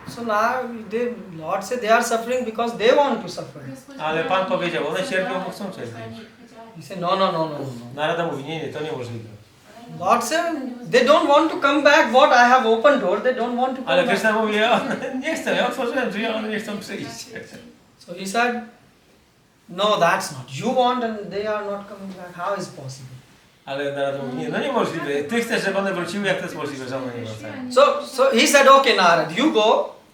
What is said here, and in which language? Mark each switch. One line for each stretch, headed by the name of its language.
English: So now Lord said they are suffering because they want to suffer.
Polish: Ale Pan powiedział, one cierpią, bo chcą cierpieć.
English: He said, no.
Polish: Narada mówi, nie, to niemożliwe.
English: Lord said, they don't want to come back. What I have opened door, they don't want to
Polish: Ale
English: come back.
Polish: Kryszna mówi, nie chcę, ja otworzyłem drzwi, a one nie chcą przyjść.
English: So he said, no, that's not. You want and they are not coming back. How is possible?
Polish: Ale Narada mówi, nie, niemożliwe. Ty chcesz, żeby one wróciły, jak to jest możliwe, że one nie wracają.
English: So he said, okay, Narad, you go,